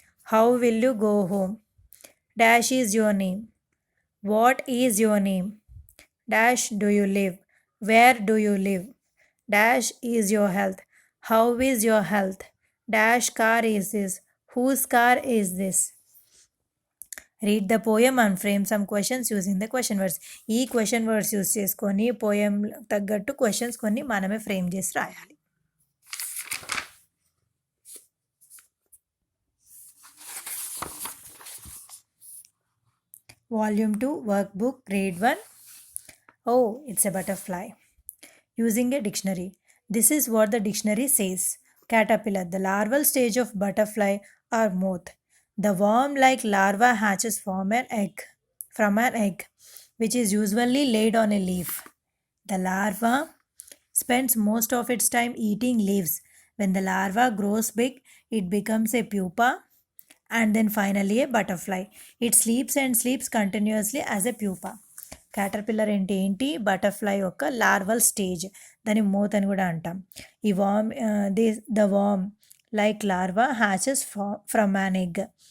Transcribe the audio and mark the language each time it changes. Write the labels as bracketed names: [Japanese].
[English] How will you go home? Dash is your name. What is your name? Dash do you live? Where do you live? Dash is your health. How is your health? Dash car is this. Whose car is this? Read the poem and frame some questions using the question words. [Telugu] ఈ question words use చేసుకొని poem తగ్గట్టు questions కొన్ని మనమే frame చేసి రాయాలి. [English] Volume 2, Workbook, Grade 1. Oh, it's a butterfly. Using a dictionary. This is what the dictionary says. Caterpillar, the larval stage of butterfly or moth. The worm-like larva hatches from an egg, which is usually laid on a leaf. The larva spends most of its time eating leaves. When the larva grows big, it becomes a pupa and then finally a butterfly. It sleeps and sleeps continuously as a pupa. [Telugu] Caterpillar ఏంటి butterfly యొక్క larval stage, దాని మోత్ అని కూడా అంటాం. [English] ఈ worm the worm like larva hatches from an egg.